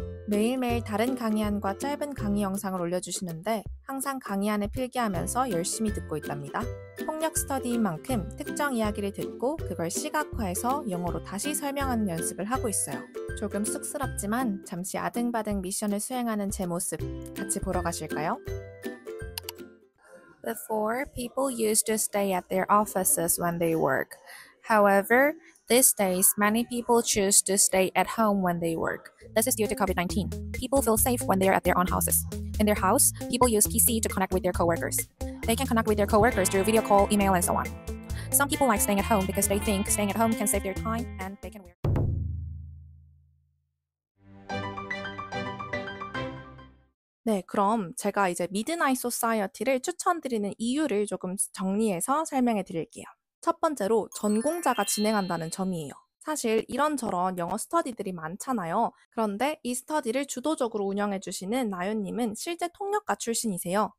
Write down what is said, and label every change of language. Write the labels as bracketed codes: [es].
[ko] 매일매일 다른 강의안과 짧은 강의 영상을 올려주시는데 항상 강의안을 필기하면서 열심히 듣고 있답니다. 통역 스터디인 만큼 특정 이야기를 듣고 그걸 시각화해서 영어로 다시 설명하는 연습을 하고 있어요. 조금 쑥스럽지만 잠시 아등바등 미션을 수행하는 제 모습 같이 보러 가실까요? [en] Before, people used to stay at their offices when they work. However, these days, many people choose to stay at home when they work. This is due to COVID-19. People feel safe when they are at their own houses. In their house, people use PC to connect with their coworkers. They can connect with their coworkers through video call, email, and so on. Some people like staying at home because they think staying at home can save their time and they can wear. [ko] 네, 그럼 제가 이제 미드나잇 소사이어티를 추천드리는 이유를 조금 정리해서 설명해 드릴게요. 첫 번째로 전공자가 진행한다는 점이에요. 사실 이런저런 영어 스터디들이 많잖아요. 그런데 이 스터디를 주도적으로 운영해 주시는 나윤님은 실제 통역가 출신이세요.